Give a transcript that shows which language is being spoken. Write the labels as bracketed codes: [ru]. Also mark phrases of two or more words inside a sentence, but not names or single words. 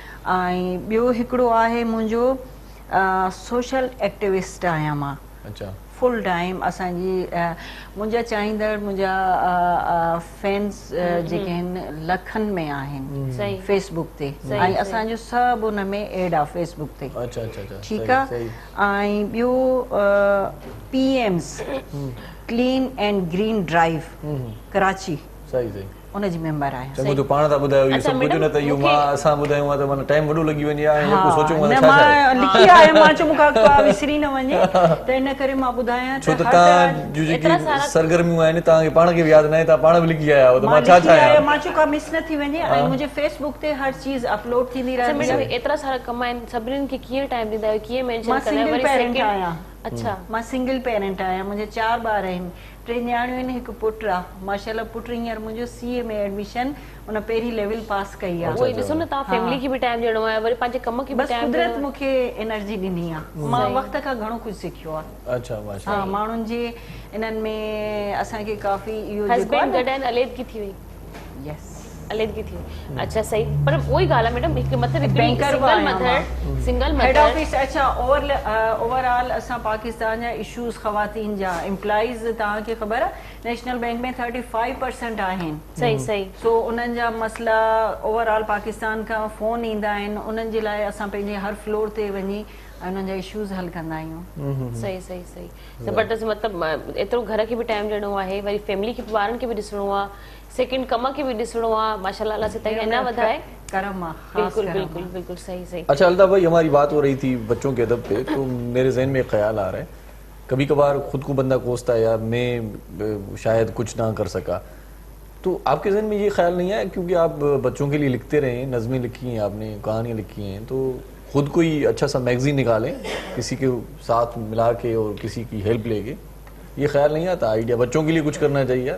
[sd] ऐं ॿियो हिकिड़ो आहे मुंहिंजो सोशल एक्टिविस्ट आहियां मां। अच्छा, [en] full time [sd] असांजी मुंहिंजा चाहींदड़, मुंहिंजा फैंस जेके आहिनि लखनि में आहिनि फेसबुक ते, ऐं असांजो सभु उन में एड आहे फेसबुक ते। अच्छा अच्छा अच्छा, ठीकु आहे। ऐं ॿियो PMs क्लीन एंड ग्रीन ड्राइव कराची, सही सही, उन जी मेंबर आहियां। चङो जो पाण था ॿुधायो इहो सभु कुझु, न त इहो मां असां ॿुधायूं आहे त माना टाइम वॾो लॻी वञे आहे, या कुझु सोचूं न मां लिखी आहियां, मां चयो मूंखां का विसरी न वञे, त इन करे मां ॿुधायां छो त तव्हां जूं जेकी सरगर्मियूं आहिनि तव्हांखे पाण खे बि यादि न आहे, तव्हां पाण बि लिखी आया आहियो, त मां छा चाहियां, मां चयो का मिस न थी वञे। ऐं मुंहिंजे फेसबुक ते हर चीज़ अपलोड थींदी रहंदी आहे। एतिरा सारा कम आहिनि, सभिनीनि खे कीअं टाइम ॾींदा आहियो, कीअं मेंशन मां कंदा आहियो? सिंगल पेरेंट आहियां। अच्छा, मां सिंगल पेरेंट आहियां, मुंहिंजे 4 ॿार आहिनि, 3 न्याणियूं आहिनि, हिकु पुटु आहे। माशाल्लाह पुटु हींअर मुंहिंजो CA में एडमिशन उन पहिरीं लेवल पास कई आहे। उहो ॾिसो न, तव्हां फैमिली खे बि टाइम ॾियणो आहे, वरी पंहिंजे कम खे बि बस टाइम कुदरत मूंखे एनर्जी ॾिनी आहे, मां वक़्त खां घणो कुझु सिखियो आहे। अच्छा माशाल्लाह। हा, माण्हुनि जे इन्हनि में असांखे काफ़ी इहो हस्बैंड गॾु आहिनि, अलेदगी थी वई। यस, अलेदगी थी वई। अच्छा सही, पर उहो ई ॻाल्हि आहे मैडम, हिकु मतिलबु बैंकर सिंगल हेड मदर ऑफिस। अच्छा, ओवरऑल असां पाकिस्तान जा इशूज़ ख़वातीन जा एम्प्लॉइज़, तव्हांखे ख़बर आहे नेशनल बैंक में 35% आहिनि। सही सही। सो उन्हनि जा मसला ओवरऑल पाकिस्तान खां फ़ोन ईंदा आहिनि, उन्हनि जे लाइ असां पंहिंजे हर फ्लोर ते वञी ऐं उन्हनि जा इश्यूज़ हल कंदा आहियूं। सही सही सही ज़बरदस्त। मतिलबु एतिरो घर खे बि टाइम ॾियणो आहे, वरी फैमिली खे बि, ॿारनि खे बि ॾिसणो आहे, सेकेंड कम खे बि ॾिसणो आहे। माशाल्लाह अल्लाह से ताईं अञा वधाए। करम आहे, बिल्कुल बिल्कुल बिल्कुल सही सही। [ur] اچھا الطاف بھائی، ہماری بات ہو رہی تھی بچوں کے ادب پہ، تو میرے ذہن میں ایک خیال آ رہا ہے، کبھی کبھار خود کو بندہ کوستا ہے یار میں شاید کچھ نہ کر سکا، تو آپ کے ذہن میں یہ خیال نہیں آیا، کیونکہ آپ بچوں کے لیے لکھتے رہے، نظمیں لکھی ہیں آپ نے، کہانیاں لکھی ہیں، تو خود کوئی اچھا سا میگزین نکالیں کسی کے ساتھ ملا کے اور کسی کی ہیلپ لے کے، یہ خیال نہیں آتا آئیڈیا بچوں کے لیے کچھ کرنا چاہیے یار?